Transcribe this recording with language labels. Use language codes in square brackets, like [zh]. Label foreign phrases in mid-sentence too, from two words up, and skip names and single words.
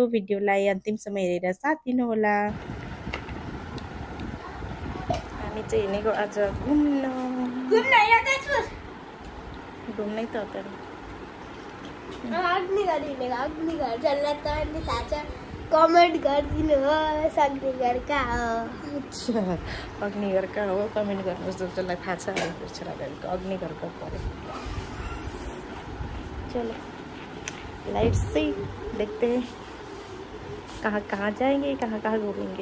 [ne] भिडियोलाई अन्तिमसम्म हेरेर साथ दिनुहोला। हामी चाहिँ हिँडेको आज घुम्नै त तर कमेन्ट गरिदिनु हो अग्निगर कहाँ हो। अच्छा, अग्निगर कहाँ हो कमेन्ट गर्नुहोस् जसलाई थाहा छ। छोराहरूको अग्निगर कहाँ पऱ्यो। [hi] चलो लाइट से देखते हैं कहाँ कहाँ जाएंगे, कहाँ कहाँ घूमेंगे।